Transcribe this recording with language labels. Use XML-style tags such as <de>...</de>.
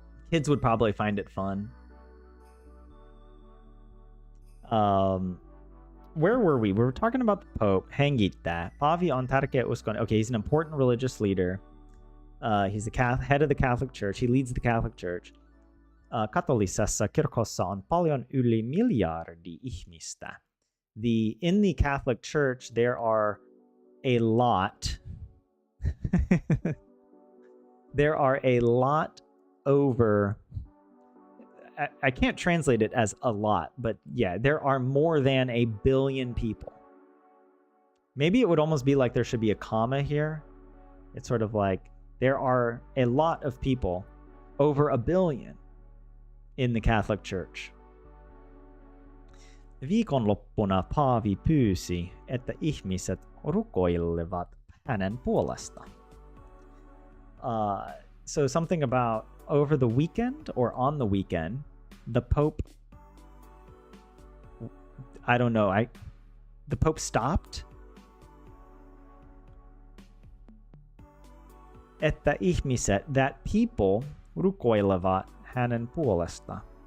<en>Kids would probably find it fun. Where were we? We were talking about the Pope.</en> <fi>Hengita. Pavi on tärkeä uskon.</fi> <en>Okay, he's an important religious leader. He's the head of the Catholic Church. He leads the Catholic Church.</en> <fi>Katolisessa kirkossa on paljon yli miljardi ihmistä.</fi> <en>In the Catholic Church, there are a lot. There are a lot over. I can't translate it as a lot, but yeah, there are more than 1 billion people. Maybe it would almost be like there should be a comma here. It's sort of like there are a lot of people, over 1 billion, in the Catholic Church.</en> <fi>Viikonloppuna Paavi pyysi, että ihmiset rukoilevat hänen puolestaan.</fi> <en>So something about over the weekend or on the weekend, the Pope, I don't know, the Pope stopped.</en> <fi>Että ihmiset,</fi> <en>that people,</en> <fi>rukoilevat hänen puolestaan.</fi>